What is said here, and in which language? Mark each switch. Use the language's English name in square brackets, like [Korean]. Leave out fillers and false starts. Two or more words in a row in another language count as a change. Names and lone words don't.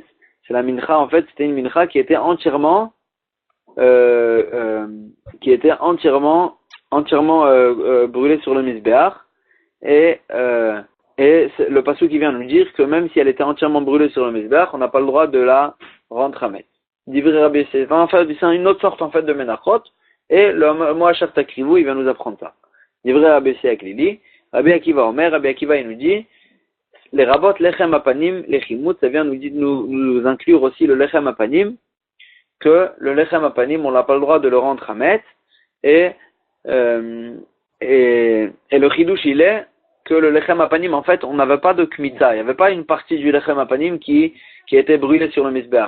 [French] C'est la mincha, en fait, c'était une mincha qui était entièrement brûlée sur le misbeach. Et le pasuk qui vient nous dire que même si elle était entièrement brûlée sur le misbeach, on n'a pas le droit de la rendre hametz. [Hebrew] דברי רבי יוסי, [French] c'est une autre sorte en fait de menachot. Et le mot [Hebrew] אשר תקריבו, [French] il vient nous apprendre ça. [Hebrew] דברי רבי יוסי [French] avec Lili, [Hebrew] רבי עקיבא אומר, [French] Rabbi Akiva il nous dit, les [Hebrew] לרבות לחם הפנים לחימוץ, [French] ça vient nous inclure aussi le [Hebrew] לחם הפנים, [French] que le [Hebrew] לחם הפנים, [French] on n'a pas le droit de le rendre hametz, et le chidouche il est que le [Hebrew] לחם הפנים, [French] en fait, on n'avait pas de kmitza, il n'y avait pas une partie du lechem apanim qui était brûlée sur le misbeach.